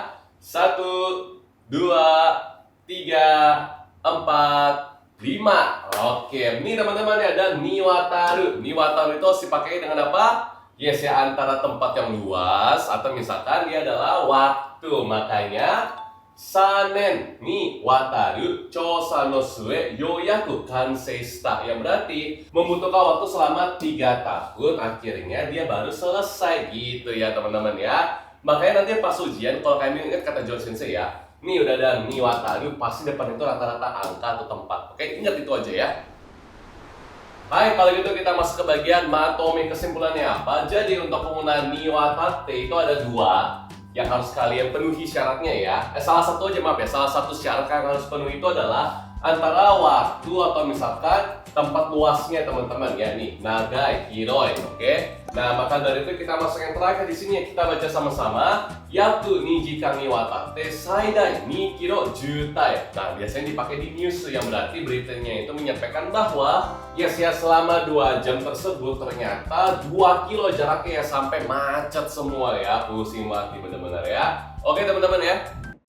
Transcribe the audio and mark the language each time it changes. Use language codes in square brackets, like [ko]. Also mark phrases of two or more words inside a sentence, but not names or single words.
[id] 1, 2, 3, 4, 5. Oke, ini teman-teman ya, ada niwataru. Niwataru itu harus dipakai dengan apa? Yes ya, antara tempat yang luas atau misalkan dia adalah waktu. [ja] Makanya 三年にわたる調査の末ようやく完成した. [id] Yang berarti membutuhkan waktu selama 3 tahun, akhirnya dia baru selesai gitu ya teman-teman ya. Makanya nanti pas ujian, kalau kalian ingat kata John Sensei ya, nih udah ada niwataru, pasti depan itu rata-rata angka atau tempat. Oke, ingat itu aja ya. Hai, kalau gitu kita masuk ke bagian matome. Kesimpulannya apa? Jadi untuk penggunaan niwatate itu ada 2 yang harus kalian penuhi syaratnya ya. Salah satu aja, maaf ya, salah satu syarat yang harus penuhi itu adalah antara waktu atau misalkan tempat luasnya teman-teman ya, nih [ja] 長い 広い. [id] Oke. Nah, maka dari itu kita masuk yang terakhir di sini ya, kita baca sama-sama. [ja] 約2時間にわたって最大2キロ渋滞. [id] Nah, biasanya dipakai di news yang berarti beritanya itu menyampaikan bahwa ya selama 2 jam tersebut ternyata 2 kilo jaraknya ya, sampai macet semua ya. Pusing banget bener-bener ya. Oke teman-teman ya.